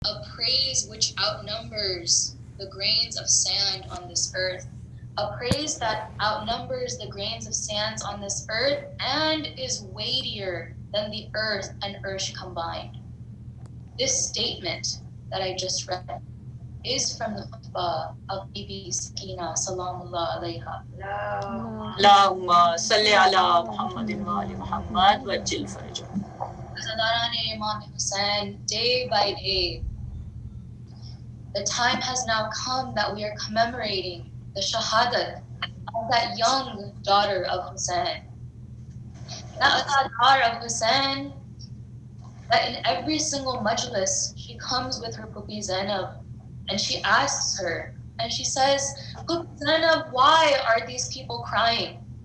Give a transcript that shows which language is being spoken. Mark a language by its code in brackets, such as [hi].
[en] a praise which outnumbers the grains of sand on this earth, a praise that outnumbers the grains of sands on this earth and is weightier than the earth and earth combined. This statement that I just read is from the khutbah of Bibi Sakina Salamullah alayha. [ar] اللهم صل على محمد وآل محمد وعجل فرجه. [en] Azadarane Imam Hussain, day by day, the time has now come that we are commemorating the shahadat of that young daughter of Hussein. That daughter of Hussein, that in every single majlis, she comes with her Pupi Zainab and she asks her, and she says, Pupi Zainab, why are these people crying?